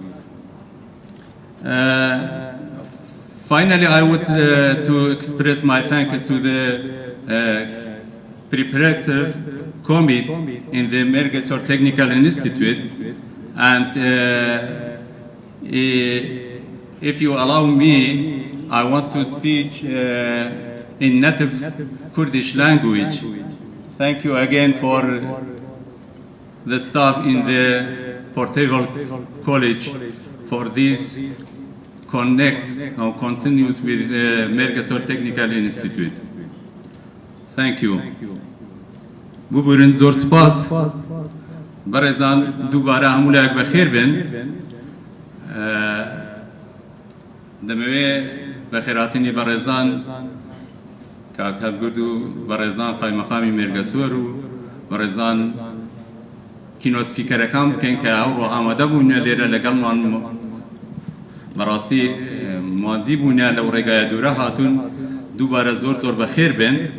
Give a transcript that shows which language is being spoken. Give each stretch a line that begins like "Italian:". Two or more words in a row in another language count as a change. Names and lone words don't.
English: Finally, I would to express my thanks to the preparative committee in the Mērgəsۆr Technical Institute, and if you allow me, I want to speak in native Kurdish language. Thank you again for the staff in the Portable College for this connect or continues with the Mērgəsۆr Technical Institute. Thank you.
Central Kurdish: ببرن زور سپاس برزان دوباره همولاک بخیر بن دموی بخیراتنی برزان که هەڵگردو بەڕێزان قایمەقامی مێرگەسۆر و بەڕێزان کینۆسپیکەرەکان بکەین کە ئەوڕۆ ئامادە بوون لێرە لەگەڵمان بەڕاستی مادی بوون لەو ڕێگایە دوورە هاتوون دووبارە زۆر بەخێر بن.